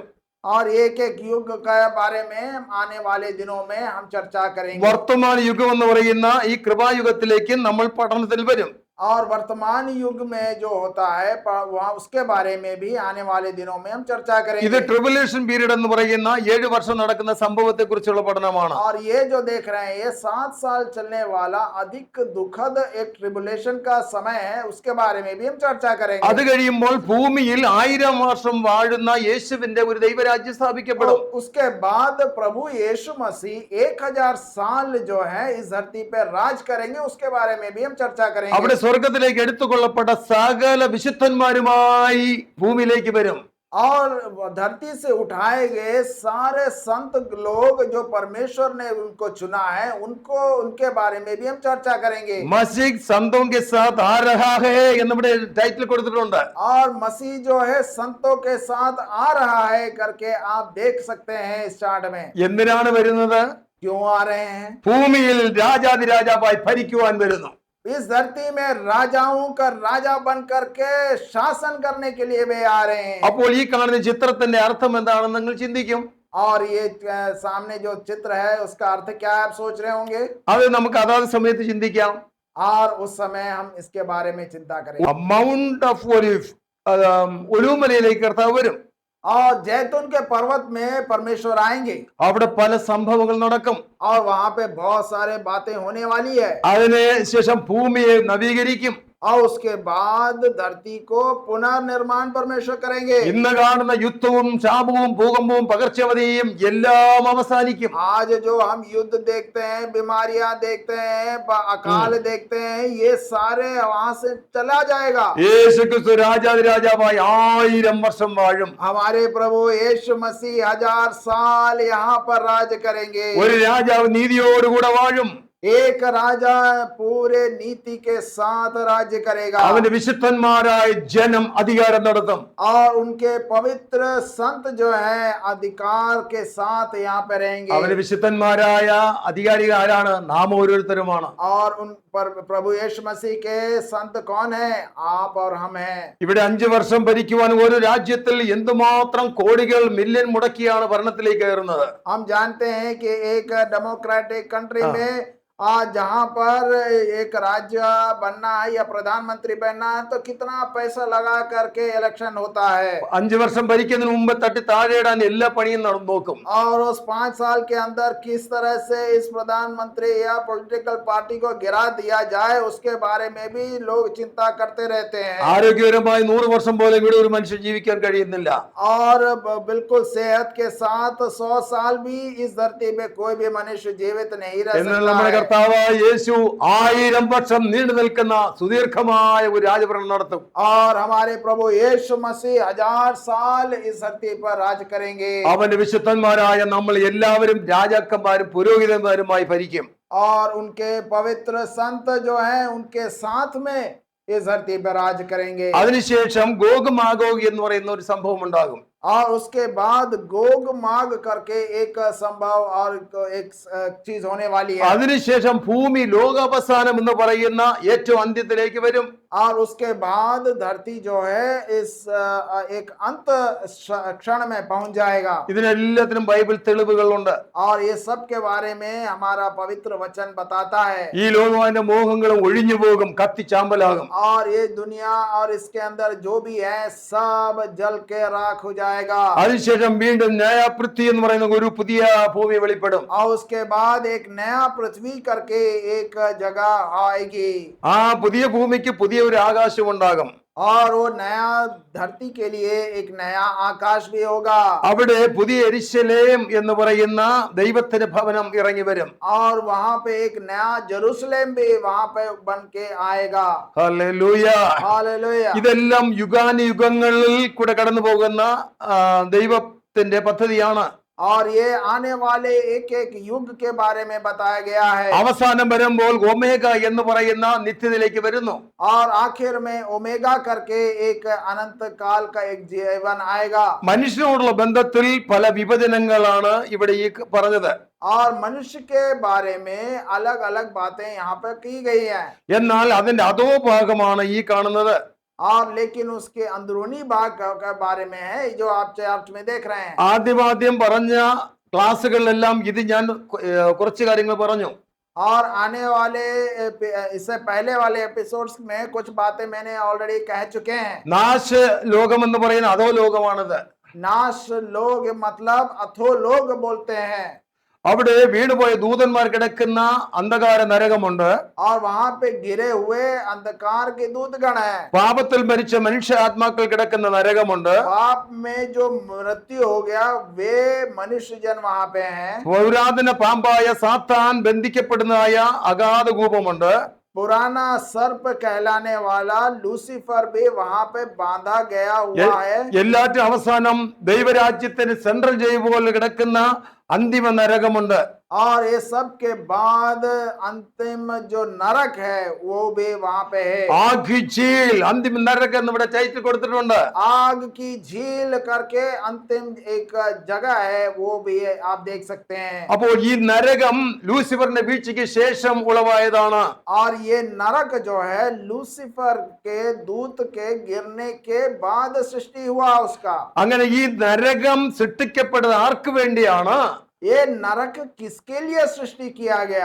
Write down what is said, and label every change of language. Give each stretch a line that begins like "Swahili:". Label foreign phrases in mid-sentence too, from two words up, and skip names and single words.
Hindi: और एक एक युग के बारे में आने वाले दिनों में हम चर्चा करेंगे
Malayalam: വർത്തമാന യുഗം എന്ന് പറയുന്ന ഈ കൃപായുഗത്തിലേക്ക് നമ്മൾ പഠനത്തിൽ വരും.
Hindi: और वर्तमान युग में जो होता है वहाँ उसके बारे में भी आने वाले दिनों में हम चर्चा
Malayalam: ഇത്
Hindi: करेंगे
English: tribulation period
Malayalam: എന്ന് പറയുന്ന 7 വർഷം നടക്കുന്ന സംഭവത്തെ കുറിച്ചുള്ള പഠനമാണ്.
Hindi: और ये जो देख रहे हैं ये 7 साल चलने वाला अधिक दुखद एक ट्रिबुलेशन का समय है उसके बारे में भी हम चर्चा
Malayalam: അത്
Hindi: करेंगे
Malayalam: കഴിയുമ്പോൾ ഭൂമിയിൽ 1000 വർഷം വാഴുന്ന യേശുവിന്റെ ഒരു ദൈവരാജ്യം സ്ഥാപിക്കപ്പെടും.
Hindi: उसके बाद प्रभु यीशु मसीह 1000 साल जो है इस धरती पर राज करेंगे उसके बारे में भी हम चर्चा करेंगे
Malayalam: അവിടെ സ്വർഗത്തിലേക്ക് എടുത്തുകൊള്ളപ്പെട്ട സകല വിശുദ്ധന്മാരുമായി ഭൂമിയിലേക്ക് വരും.
Hindi: और धरती से उठाए गए सारे संत लोग जो परमेश्वर ने उनको चुना है उनको उनके बारे में भी हम चर्चा करेंगे मसीह संतों के साथ आ रहा है
Malayalam: എന്നിവിടെ ടൈറ്റിൽ കൊടുത്തിട്ടുണ്ട്.
Hindi: और मसीह जो है संतों के साथ आ रहा है करके आप देख सकते हैं इस चार्ट में
Malayalam: എന്തിനാണ് വരുന്നത്?
Hindi: क्यों आ रहे हैं
Malayalam: ഭൂമിയിൽ രാജാതിരാജാവായി ഭരിക്കുവാൻ വരുന്നു.
Hindi: इस धरती में राजाओं का राजा बन करके शासन करने के लिए वे आ रहे हैं।
Malayalam: അപ്പോൾ ഈ കാണുന്ന ചിത്രത്തിന്റെ അർത്ഥം എന്താണെന്ന് നിങ്ങൾ ചിന്തിക്കും.
Hindi: और ये सामने जो चित्र है उसका अर्थ क्या है आप सोच रहे होंगे।
Malayalam: അത് നമുക്ക് അതാത് സമയത്ത് ചിന്തിക്കാം.
Hindi: और उस समय हम इसके बारे में चिंता करेंगे।
English: Mount of Olive,
Malayalam: ഒലിവുമലയിലേക്ക് കർത്താവ് വരും.
Hindi: और जैतून के पर्वत में परमेश्वर आएंगे
Malayalam: അവിടെ പല സംഭവങ്ങൾ നടക്കും.
Hindi: और वहां पे बहुत सारे बातें होने वाली है।
Malayalam: അതിനുശേഷം ഭൂമിയെ നവീകരിക്കും.
Hindi: और उसके बाद धरती को पुनर्निर्माण परमेश्वर करेंगे।
Malayalam: ഇന്ന് കാണുന്ന യുദ്ധവും ശാപവും ഭൂകമ്പവും പകർച്ചവ്യാധിയും എല്ലാം അവസാനിക്കും.
Hindi: आज जो हम युद्ध देखते हैं, बीमारियां देखते हैं, अकाल देखते हैं, ये सारे वहां से चला जाएगा।
Malayalam: യേശുക്രിസ്തു രാജാതിരാജാവായി 1000 വർഷം വാഴും.
Hindi: हमारे प्रभु यीशु मसीह 1000 साल यहाँ पर राज करेंगे।
Malayalam: ഒരു രാജാവ് നീതിയോടുകൂടെ വാഴും.
Hindi: एक राजा पूरे नीति के साथ राज्य करेगा।
Malayalam: അവന്റെ വിശുദ്ധന്മാരായ ജനം അധികാരം നടത്തും.
Hindi: और उनके पवित्र संत जो है अधिकार के साथ यहाँ पे रहेंगे।
Malayalam: അവന്റെ വിശുദ്ധന്മാരായ അധികാരികൾ ആരാണ്? നാം ഓരോരുത്തരുമാണ്.
Hindi: और उन पर प्रभु यीशु मसीह के संत कौन है? आप और हम हैं।
Malayalam: ഇവിടെ 5 വർഷം ഭരിക്കുവാൻ ഒരു രാജ്യത്തിൽ എന്തുമാത്രം കോടികൾ മില്യൺ മുടക്കിയാണ് ഭരണത്തിലേക്ക് കയറുന്നത്.
Hindi: हम जानते हैं कि एक
English: democratic country
Hindi: में आज जहां पर एक राज्य बनना है या प्रधानमंत्री बनना है तो कितना पैसा लगा करके इलेक्शन होता है।
Malayalam: 5 വർഷം ഭരിക്കുന്നതിന് മുമ്പ് തട്ടി താഴെയിടാൻ എല്ലാ പണിയും നോക്കും.
Hindi: और उस 5 साल के अंदर किस तरह से इस प्रधानमंत्री या
English: political party
Hindi: को गिरा दिया जाए उसके बारे में भी लोग चिंता करते रहते हैं।
Malayalam: ആരോഗ്യപരമായി 100 വർഷം പോലെ ഇവിടെ ഒരു മനുഷ്യൻ ജീവിക്കാൻ കഴിയുന്നില്ല.
Hindi: और बिल्कुल सेहत के साथ 100 साल भी इस धरती में कोई भी मनुष्य जीवित नहीं रह सकता है।
Malayalam: കർത്താവായ യേശു 1000 വർഷം നീണ്ടു നിൽക്കുന്ന സുദീർഘമായ ഒരു രാജഭരണം നടത്തും.
Hindi: और हमारे प्रभु यीशु मसीह 1000 साल इस धरती पर राज करेंगे।
Malayalam: അവന്റെ വിശുദ്ധന്മാരായ നമ്മൾ എല്ലാവരും രാജാക്കന്മാരും പുരോഹിതന്മാരുമായി ഭരിക്കും.
Hindi: और उनके पवित्र संत जो हैं उनके साथ में इस धरती पर राज करेंगे।
Malayalam: അതിനുശേഷം ഗോഗ് മാഗോഗ് എന്ന് പറയുന്ന ഒരു സംഭവം ഉണ്ടാകും.
Hindi: और उसके बाद गोग माग करके एक संभव और एक चीज होने वाली है।
Malayalam: അതിനുശേഷം ഭൂമി ലോകാവസാനം എന്ന് പറയുന്ന ഏറ്റവും അന്ത്യത്തിലേക്ക് വരും.
Hindi: और उसके बाद धरती जो है इस एक अंत क्षण में पहुंच जाएगा।
Malayalam: ഇതിനെല്ലാത്തിനും ബൈബിൾ തെളിവുകളുണ്ട്.
Hindi: और ये सब के बारे में हमारा पवित्र वचन बताता है।
Malayalam: ഈ ലോകത്തിന്റെ മോഹങ്ങളും ഒഴിഞ്ഞു പോകും, കത്തിച്ചാമ്പലാകും.
Hindi: और ये दुनिया और इसके अंदर जो भी है सब जल के राख हो जाएगा।
Malayalam: അതിനുശേഷം വീണ്ടും ന്യായപൃഥ്വി എന്ന് പറയുന്ന ഒരു പുതിയ ഭൂമി വെളിപ്പെടും.
Hindi: और उसके बाद एक नया पृथ्वी करके एक जगह आएगी।
Malayalam: ആ പുതിയ ഭൂമിക്ക് പുതിയ ഒരു ആകാശം ഉണ്ടാകും.
Hindi: और वो नया धरती के लिए एक नया आकाश भी होगा।
Malayalam: അവിടെ പുതിയ യെരുശലേം എന്ന് പറയുന്ന ദൈവത്തിന്റെ ഭവനം ഇറങ്ങി വരും.
Hindi: और वहां पे एक नया जेरूशलेम भी वहां पे बन के आएगा।
Malayalam: ഹല്ലേലൂയ.
Hindi: हालेलुया।
Malayalam: ഇതെല്ലാം യുഗാനുയുഗങ്ങളിൽ കൂടെ കടന്നു പോകുന്ന ദൈവത്തിന്റെ പദ്ധതിയാണ്.
Hindi: और ये आने वाले एक एक युग के बारे में बताया गया है।
Malayalam: അവസാനം വരുമ്പോൾ ഒമേഗ എന്ന് പറയുന്ന നിത്യതയിലേക്ക് വരുന്നു.
Hindi: और आखिर में ओमेगा करके एक अनंत काल का एक जीवन आएगा।
Malayalam: മനുഷ്യനോടുള്ള ബന്ധത്തിൽ പല വിഭജനങ്ങളാണ് ഇവിടെ ഈ പറഞ്ഞത്.
Hindi: और मनुष्य के बारे में अलग अलग बातें यहाँ पर की गई हैं।
Malayalam: എന്നാൽ അതിന്റെ അധോ ഭാഗമാണ് ഈ കാണുന്നത്.
Hindi: और लेकिन उसके अंदरूनी भाग के बारे में है जो आप चर्च में देख रहे हैं।
Malayalam: ആദ്യം പറഞ്ഞ ക്ലാസ്സുകളിലെല്ലാം ഇത് ഞാൻ കുറച്ച് കാര്യങ്ങൾ പറഞ്ഞു.
Hindi: और आने वाले इससे पहले वाले एपिसोड्स में कुछ बातें मैंने ऑलरेडी कह चुके हैं।
Malayalam: നാശ ലോകം എന്ന് പറയുന്ന അധോ ലോകമാണിത്.
Hindi: नाश लोग मतलब अथो लोग बोलते हैं।
Malayalam: അവിടെ വീണുപോയ ദൂതന്മാർ കിടക്കുന്ന അന്ധകാര നരകമുണ്ട്.
Hindi: और वहां पे गिरे हुए अंधकार के दूतगण हैं।
Malayalam: പാപത്തിൽ മരിച്ച മനുഷ്യ ആത്മാക്കൾ കിടക്കുന്ന നരകമുണ്ട്.
Hindi: पाप में जो मृत्यु हो गया वे मनुष्य जन वहां पे हैं।
Malayalam: പുരാതന പാമ്പായ സാത്താൻ ബന്ധിക്കപ്പെടുന്നതായ അഗാധ കൂപമുണ്ട്.
Hindi: पुराना सर्प कहलाने वाला लूसीफर भी वहां पे बांधा गया हुआ है।
Malayalam: എല്ലാറ്റും അവസാനം ദൈവരാജ്യത്തിന്
English: central jail
Malayalam: പോലെ കിടക്കുന്ന അന്തിമ നരകമുണ്ട്.
Hindi: और ये सब के बाद अंतिम जो नरक है वो भी वहां पे है।
Malayalam: ആഗ്ചീൽ അന്തിമ നരകം എന്ന് ഇവിടെ ടൈറ്റിൽ കൊടുത്തിട്ടുണ്ട്.
Hindi: आग की झील करके अंतिम एक जगह है, वो भी है, आप देख सकते हैं।
Malayalam: അപ്പോൾ ഈ നരകം ലൂസിഫറിന്റെ വീഴ്ചയ്ക്ക് ശേഷം ഉളവായതാണ്.
Hindi: और ये नरक जो है लूसीफर के दूत के गिरने के बाद सृष्टि हुआ उसका।
Malayalam: അങ്ങനെ ഈ നരകം സൃഷ്ടിക്കപ്പെട്ടത് ആർക്ക് വേണ്ടിയാണ്?
Hindi: ये नरक किसके लिए सृष्टि किया गया?